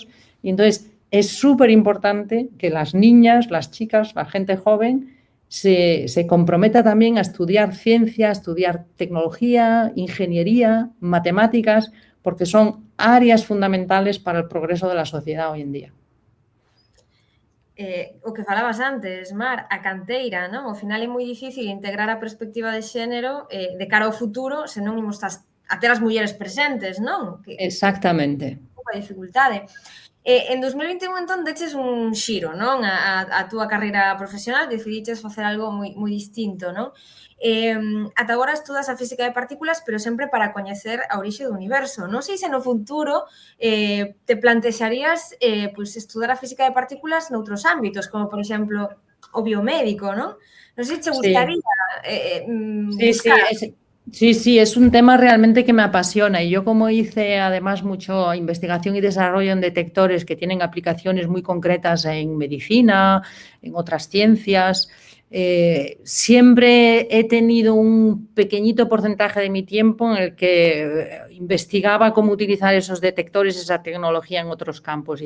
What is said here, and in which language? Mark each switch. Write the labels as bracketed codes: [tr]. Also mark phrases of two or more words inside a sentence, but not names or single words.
[es] Y entonces es súper importante que las niñas, las chicas, la gente joven se comprometa también a estudiar ciencia, a estudiar tecnología, ingeniería, matemáticas, porque son áreas fundamentales para el progreso de la sociedad hoy en día. [gl] O que falabas antes, Mar, a canteira, non? Ao final é moi difícil integrar a perspectiva de xénero de cara ao futuro se non imos a ter as mulleres presentes, non? Exactamente. Unha dificultade. En 2021, entón, deches un xiro, non? A túa carreira profesional, decidiches facer algo moi distinto, non? Ata agora estudas a física de partículas, pero sempre para coñecer a orixe do universo. Non sei se no futuro te plantexarías pues, estudar a física de partículas noutros ámbitos, como, por exemplo, o biomédico, non? Non sei se te gustaría buscar... [es] Sí, es un tema realmente que me apasiona, y yo como hice además mucho investigación y desarrollo en detectores que tienen aplicaciones muy concretas en medicina, en otras ciencias, siempre he tenido un pequeñito porcentaje de mi tiempo en el que investigaba cómo utilizar esos detectores, esa tecnología en otros campos.